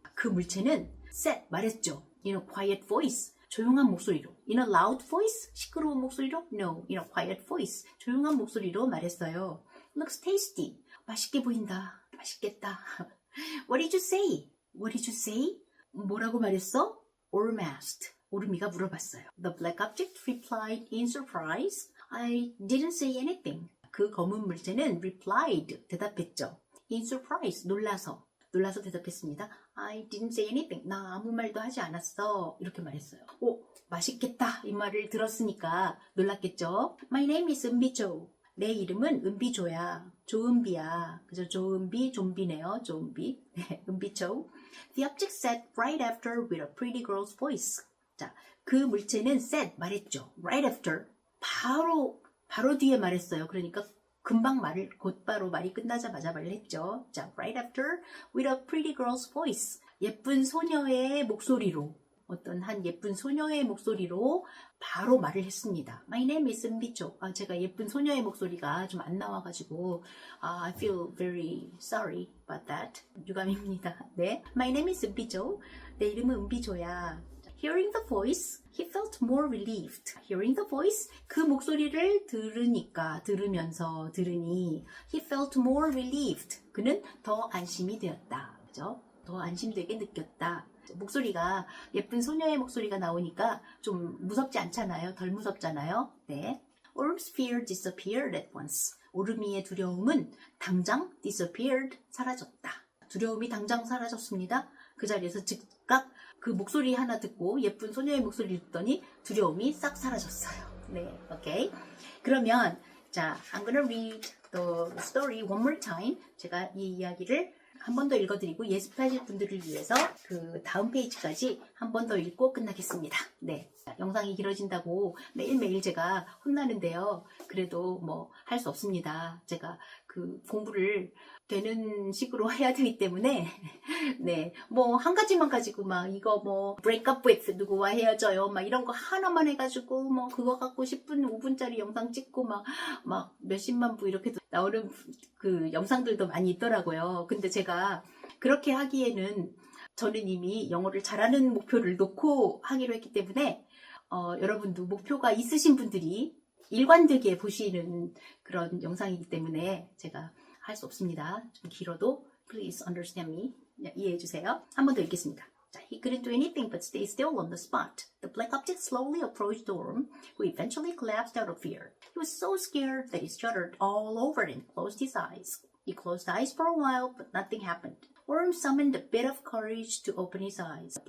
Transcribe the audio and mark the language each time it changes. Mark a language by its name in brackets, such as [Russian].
[Korean] 그 물체는 [English] said, [Korean] 말했죠. [English] In a quiet voice, [Korean] 조용한 목소리로. [English] In a loud voice, [Korean] 시끄러운 목소리로? [English] No, in a quiet voice, [Korean] 조용한 목소리로 말했어요. [English] Looks tasty. [Korean] 맛있게 보인다. 맛있겠다. [English] What did you say? What did you say? [Korean] 뭐라고 말했어? [English] Worm asked. [Korean] 오르미가 물어봤어요. [English] The black object replied in surprise. I didn't say anything. [Korean] 그 검은 물체는 [English] replied, [Korean] 대답했죠. [English] In surprise, [Korean] 놀라서 대답했습니다. [English] I didn't say anything. [Korean] 나 아무 말도 하지 않았어. 이렇게 말했어요. 오, 맛있겠다. 이 말을 들었으니까 놀랐겠죠? [English] My name is 은비조. [Korean] 내 이름은 은비조야. 조은비야. 그죠? 조은비, 좀비네요. 조은비. 네, 은비조. [English] The object said right after with a pretty girl's voice. [Korean] 자, 그 물체는 [English] said, [Korean] 말했죠. [English] Right after. [Korean] 바로 뒤에 말했어요. 그러니까 금방 곧바로 말이 끝나자마자 말을 했죠. [English] 자, right after with a pretty girl's voice. [Korean] 예쁜 소녀의 목소리로, 어떤 한 예쁜 소녀의 목소리로 바로 말을 했습니다. [English] My name is 은비조. [Korean] 제가 예쁜 소녀의 목소리가 좀 안 나와가지고 [English] I feel very sorry about that. [Korean] 유감입니다. 네, [English] My name is [Korean] 은비조. 내 이름은 은비조야. [English] Hearing the voice, he felt more relieved. Hearing the voice, [Korean] 그 목소리를 들으니, [English] he felt more relieved. [Korean] 그는 더 안심이 되었다. 그죠? 더 안심되게 느꼈다. 목소리가, 예쁜 소녀의 목소리가 나오니까 좀 무섭지 않잖아요. 덜 무섭잖아요. 네. Orm's fear disappeared at once. 오르미의 두려움은 당장 [English] disappeared, [Korean] 사라졌다. 두려움이 당장 사라졌습니다. 그 자리에서 즉각 그 목소리 하나 듣고 예쁜 소녀의 목소리를 듣더니 두려움이 싹 사라졌어요. 네, 오케이. 그러면 자, [English] I'm gonna read the story one more time. [Korean] 제가 이 이야기를 한 번 더 읽어드리고 예습하실 분들을 위해서 그 다음 페이지까지 한 번 더 읽고 끝나겠습니다. 네, 영상이 길어진다고 매일매일 제가 혼나는데요. 그래도 뭐 할 수 없습니다. 제가 그 공부를 되는 식으로 해야 되기 때문에 네, 뭐 한 가지만 가지고 막 이거 뭐 [English] break up with [Korean] 누구와 헤어져요 막 이런 거 하나만 해가지고 뭐 그거 갖고 10분 5분짜리 영상 찍고 막 몇십만 부 이렇게 나오는 그 영상들도 많이 있더라고요. 근데 제가 그렇게 하기에는 저는 이미 영어를 잘하는 목표를 놓고 하기로 했기 때문에 여러분도 목표가 있으신 분들이 일관되게 보시는 그런 영상이기 때문에 제가 할 수 없습니다. 좀 길어도 [English] please understand me. [Korean] 이해해 주세요. 한 번 더 읽겠습니다. [English] He couldn't do anything but stay still on the spot. The black object slowly approached Orm, who eventually collapsed out of fear. He was so scared that he shuddered all over and closed his eyes. He closed eyes for a while, but nothing happened. Orm summoned a bit of courage to open his eyes.